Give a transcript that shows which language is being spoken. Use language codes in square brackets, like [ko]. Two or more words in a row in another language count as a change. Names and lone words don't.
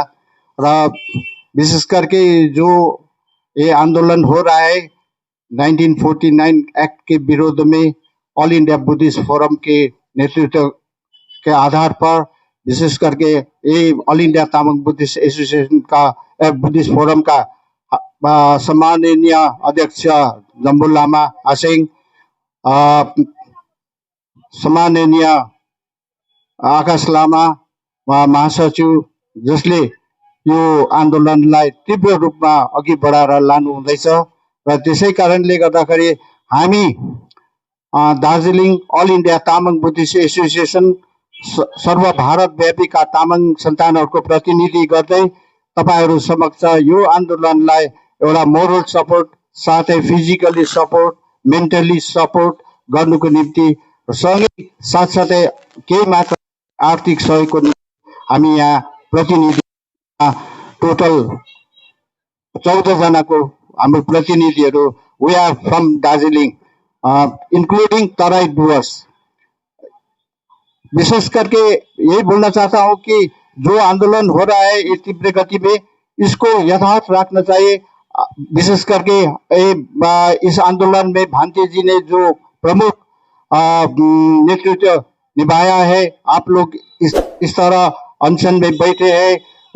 [hi] और विशेष करके जो ये आंदोलन हो रहा है 1949 एक्ट के विरोध में, ऑल इंडिया बुद्धिस्ट फोरम के नेतृत्व के आधार पर, विशेष करके ये ऑल इंडिया तामाङ बुद्धिस्ट एसोसिएशन का बुद्धिस्ट फोरम का सम्माननीय अध्यक्ष जम्बु लामा आसेङ, सम्माननीय आकाश लामा महासचिव, [ne] जसले यो आन्दोलनलाई तीव्र रूपमा अघि बढाएर लानु हुँदैछ। र त्यसै कारणले गर्दाखेरि हामी दार्जिलिङ ऑल इंडिया तामाङ बुद्धिस्ट एसोसिएसन सर्वभारतव्यापीका तामाङ सन्तानहरूको प्रतिनिधि गर्दै तपाईहरू समक्ष यो आन्दोलनलाई एउटा [en] moral support [ne] साथै [en] physically support, mentally support [ne] गर्नुको निम्ति, सँगै साथसाथै केही मात्र आर्थिक सहयोगको निम्ति हामी यहाँ प्रतिनिधि टोटल 14 जनाको हाम्रो प्रतिनिधिहरू, [en] we are from Darjeeling, including Terai Dooars. [hi] विशेष करके यही बोलना चाहता हूँ कि जो आंदोलन हो रहा है ये तीव्र गति में, इसको यथार्थ रखना चाहिए। विशेष करके इस आंदोलन में भांति जी ने जो प्रमुख नेतृत्व निभाया है, आप लोग इस तरह अनशन में बैठे हैं,